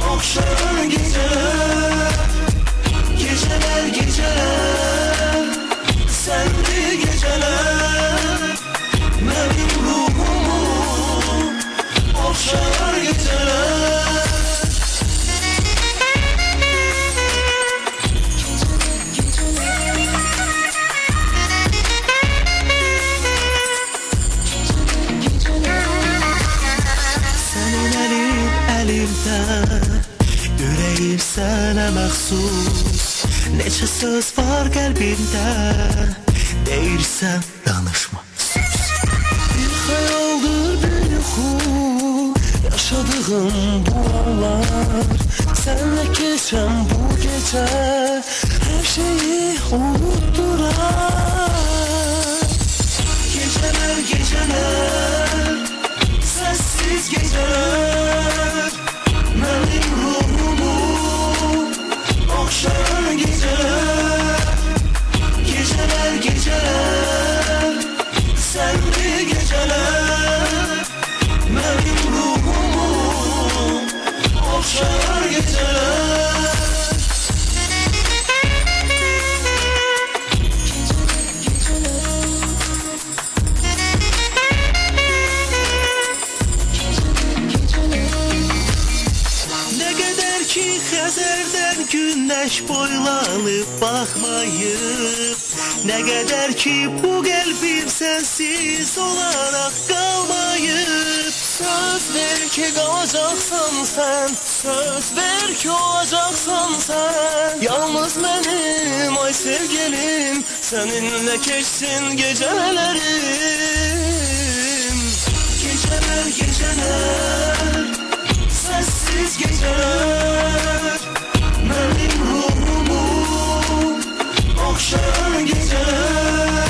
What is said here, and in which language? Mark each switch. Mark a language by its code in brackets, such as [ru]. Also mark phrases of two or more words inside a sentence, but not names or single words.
[tr] Oxşar geceler, geceler geceler, senli geceler, benim ruhumu oxşar geceler. [az] Senin elimdə, ürəyim sənə məxsus. Neçə söz var qəlbində, deyirsən danışma. Bir xəyaldır, bir yuxu, yaşadığım bu anlar. Sənlə keçən bu gecə, hər şeyi unutdurar. [tr] Geceler geceler, sessiz geceler, benim ruhumu okşayan geceler. Geceler geceler, senli geceler, benim ruhumu okşayan geceler. Ne kadar ki [az] Xəzərdən günəş boylanıb baxmayıb, [tr] ne kadar ki [az] bu qəlbim sensiz olaraq qalmayıb. Söz ver ki qalacaqsan sən, söz ver ki olacaqsan sən. Yalnız mənim ay sevgilim, səninlə keçsin gecələrim. [tr] Geceler geceler, sessiz geceler, benim ruhumu okşayan geceler.